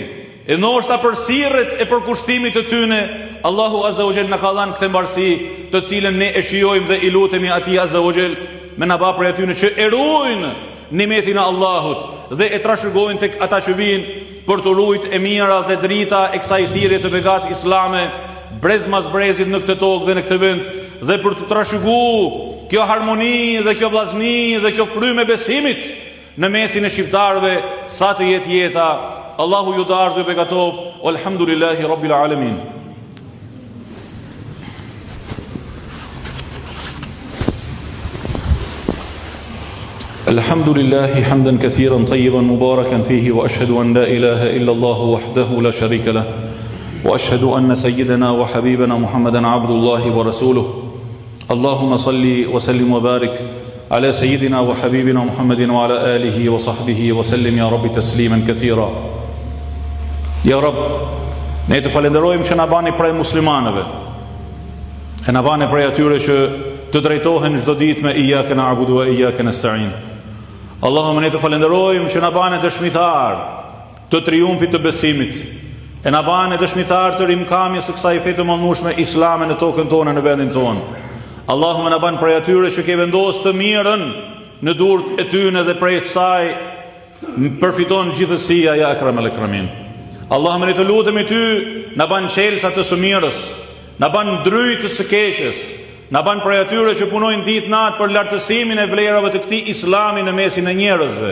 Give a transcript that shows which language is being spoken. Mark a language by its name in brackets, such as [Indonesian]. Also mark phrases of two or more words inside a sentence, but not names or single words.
[Albanian] E ndoshta për sirret e përkushtimit të tyne Allahu [Arabic] عز وجل [Albanian] na ka dhënë këtë mbarësi, të cilën ne e shijojmë dhe i lutemi atij [Arabic] عز وجل [Albanian] me na bë për atyre që e ruajnë nimetin e Allahut dhe e trashëgojnë tek ata që vijnë për të ruajtur e mira dhe drita e kësaj thirrje të begat islame, brez mas brezit në këtë tokë dhe në këtë vend, dhe për të trashëguar kjo harmoni dhe kjo vllazni dhe kjo frymë besimit në mesin e shqiptarëve sa të jetë jeta. Allahu ju të ardhë dhe begatov. [Arabic] الحمد لله رب العالمين. الحمد لله حمدا كثيرا طيبا مباركا فيه وأشهد أن لا إله إلا الله وحده لا شريك له وأشهد أن سيدنا وحبيبنا محمدا عبد الله ورسوله اللهم صل وسلم وبارك على سيدنا وحبيبنا محمد وعلى آله وصحبه وسلم يا رب تسليما كثيرا. يا رب [Albanian] ne të falenderojmë që na bani prej muslimanëve e na bani prej atyre që të drejtohen çdo ditë me [Arabic] إياك نعبد وإياك نستعين. [Albanian] Allahumma ne të falenderojmë që na bane dëshmitar të triumfit të besimit, e na bane dëshmitar të rimkamjes së kësaj fe të mëndshme islame në tokën tonë, në vendin tonë. Allahumma na bane prej atyre që ke vendosur të mirën në durrët e tyre dhe prej kësaj përfiton gjithësia [Arabic] يا أكرم الأكرمين. [Albanian] Allahumma ne të lutemi ty, na bane çelësa të së mirës, na bane dryjtë së keqes, na ban prej atyre që punojnë ditë natë për lartësimin e vlerave të këtij islami në mesin e njerëzve.